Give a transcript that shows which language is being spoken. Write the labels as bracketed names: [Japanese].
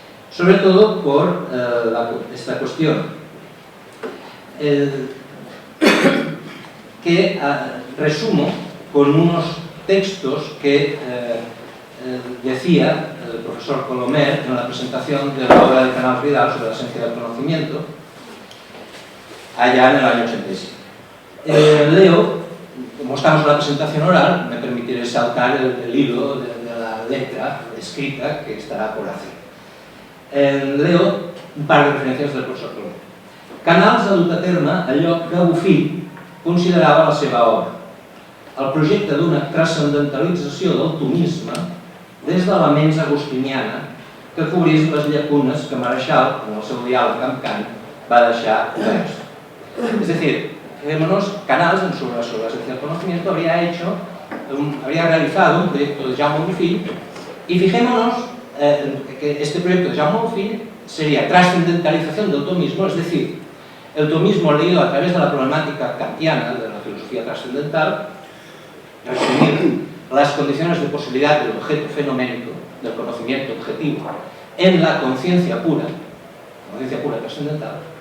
[Spanish] Sobre todo por esta cuestión, que resumo con unos textos que decía el profesor Colomer en la presentación de la obra de Canals Vidal sobre la esencia del conocimiento, allá en el año 87. Leo, como estamos en la presentación oral, me permitiré saltar el hilo de la letra escrita que estará por hacer. Leo un par de [Catalan] referències del professor Colomer. Canals ha dut a terme allò que Bofill considerava la seva obra, el projecte d'una transcendentalització del tomisme des de la mens agustiniana que cobrís les llacunes que Marechal, en el seu diàleg amb Kant, va deixar oberts. [Spanish] Es decir, fijémonos, Canals, en su esencia del conocimiento, habría realizado un proyecto de Jaume Bofill, y fijémonos que este proyecto de Jaume Bofill sería trascendentalización del tomismo, es decir, el tomismo leído a través de la problemática kantiana, de la filosofía trascendental, resumir las condiciones de posibilidad del objeto fenoménico, del conocimiento objetivo, en la conciencia pura trascendental.